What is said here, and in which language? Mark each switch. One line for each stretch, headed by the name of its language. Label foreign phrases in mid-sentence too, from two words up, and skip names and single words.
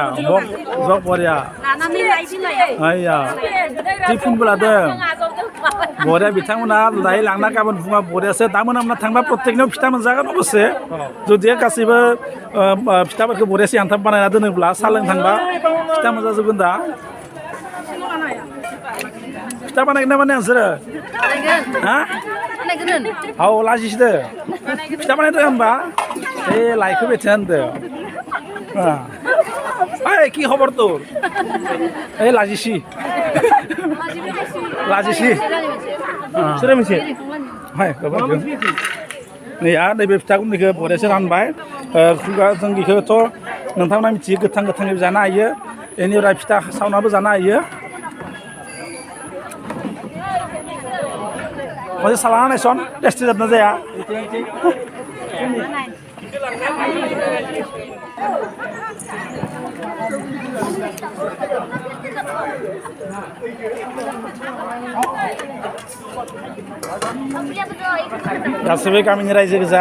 Bodo: जग बरिया आइया टिफिनबो लादों बरिया बिथांमोना दायो लांना गाबोन फुङाव बरियासो दा मोना थांबा प्रत्येकनियाव फिथा मोनजागोन अबस्से जुदि गासैबो फिथाफोरखौ बरियासै हान्थाब बानायना दोनोब्ला साहा लोंनो थांबा फिथा मोनजाजोबगोन दा फिथा बानायगोन ना बानाया नोंसोरो हा औ लाजिसोदो फिथा बानायदो होनबा ए लाइखौ बेथिना होनदो ओइ
Bangla: কি খবর তোর এই
Bodo: লাজিসি लाजिसि सोर मोनसे हाय नैया नैबे फिथा गुन्दैखौ बरियासो रानबाय खुगा जों बेखौथ' नोंथांमोना मिथियो गोथाङै जानो हायो बेनिफ्राय फिथा सावनाबो जानो हायो खनसे सालाना नायसन टेस्टि जादोंना जाया गासैबो गामिनि रायजो गोजा